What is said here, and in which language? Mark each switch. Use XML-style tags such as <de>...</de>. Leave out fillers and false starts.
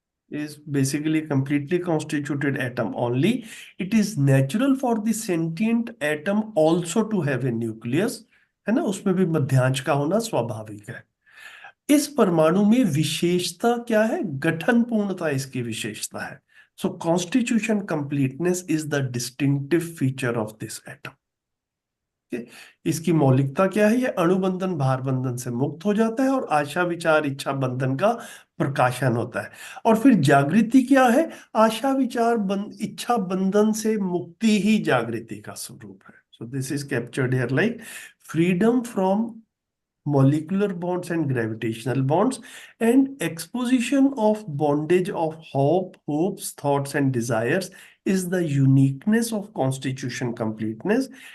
<en>is basically a completely constituted atom only, it is natural for the sentient atom also to have a nucleus,</en> <hi>है ना, उसमें भी मध्यांश का होना स्वाभाविक है. इस परमाणु में विशेषता क्या है? गठन पूर्णता इसकी विशेषता है.</hi> <en>So constitution completeness is the distinctive feature of this atom.</en> <hi>इसकी मौलिकता क्या है? ये अणुबंधन भार बंधन से मुक्त हो जाता है और आशा विचार इच्छा बंधन का प्रकाशन होता है. और फिर जागृति क्या है? आशा विचार इच्छा बंधन से मुक्ति ही जागृति का स्वरूप है.</hi> <en>So this is captured here like freedom from molecular bonds and gravitational bonds, and exposition of bondage of hopes, thoughts, and desires is the uniqueness of constitution completeness.</en>